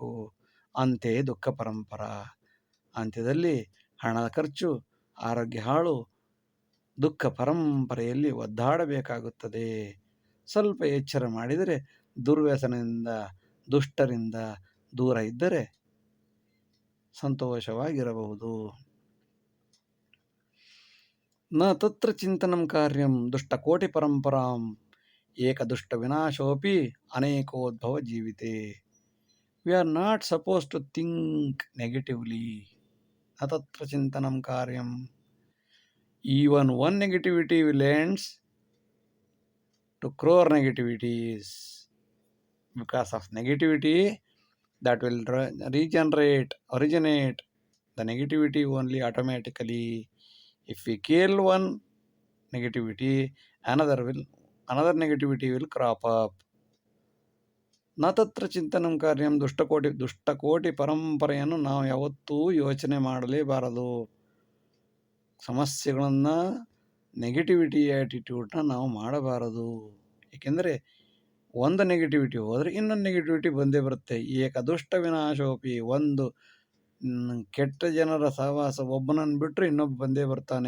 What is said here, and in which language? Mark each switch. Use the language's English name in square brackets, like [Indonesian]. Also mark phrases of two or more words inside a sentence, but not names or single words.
[Kannada] ಅಂತೆ ದುಃಖ ಪರಂಪರ, ಅಂತ್ಯದಲ್ಲಿ ಹಣದ ಖರ್ಚು, ಆರೋಗ್ಯ ಹಾಳು, ದುಃಖ ಪರಂಪರೆಯಲ್ಲಿ ಒದ್ದಾಡಬೇಕಾಗುತ್ತದೆ. ಸ್ವಲ್ಪ ಎಚ್ಚರ ಮಾಡಿದರೆ, ದುರ್ವ್ಯಸನದಿಂದ, ದುಷ್ಟರಿಂದ ದೂರ ಇದ್ದರೆ ಸಂತೋಷವಾಗಿರಬಹುದು. [Sanskrit] ನ ತತ್ರ ಚಿಂತನಂ ಕಾರ್ಯಂ ದುಷ್ಟಕೋಟಿ ಪರಂಪರಾಂ ಏಕದುಷ್ಟ ವಿನಾಶೋಪಿ ಅನೇಕೋದ್ಭವ ಜೀವಿತೆ. [English] We are not suppose to think negatively. [Sanskrit] ನ ತತ್ರ ಚಿಂತನಂ ಕಾರ್ಯಂ. [English] Even one negativity will ends to crore negativities. Because of negativity, that will originate the negativity only automatically. If we kill one negativity, another negativity will crop up. [Sanskrit] ನ ತತ್ರ ಚಿಂತನಂ ಕಾರ್ಯಂ ದುಷ್ಟಕೋಟಿ [Kannada] ಪರಂಪರೆಯನ್ನು ನಾವು ಯಾವತ್ತೂ ಯೋಚನೆ ಮಾಡಲೇಬಾರದು. ಸಮಸ್ಯೆಗಳನ್ನು, [English] negativity attitude [Kannada] ನಾವು ಮಾಡಬಾರದು. ಏಕೆಂದರೆ ಒಂದು ನೆಗೆಟಿವಿಟಿ ಹೋದರೆ ಇನ್ನೊಂದು ನೆಗೆಟಿವಿಟಿ ಬಂದೇ ಬರುತ್ತೆ. [Sanskrit] ಏಕದುಷ್ಟ ವಿನಾಶೋಪಿ, [Kannada] ಒಂದು ಕೆಟ್ಟ ಜನರ ಸಹವಾಸ ಒಬ್ಬನನ್ನು ಬಿಟ್ಟರೆ ಇನ್ನೊಬ್ಬ ಬಂದೇ ಬರ್ತಾನೆ.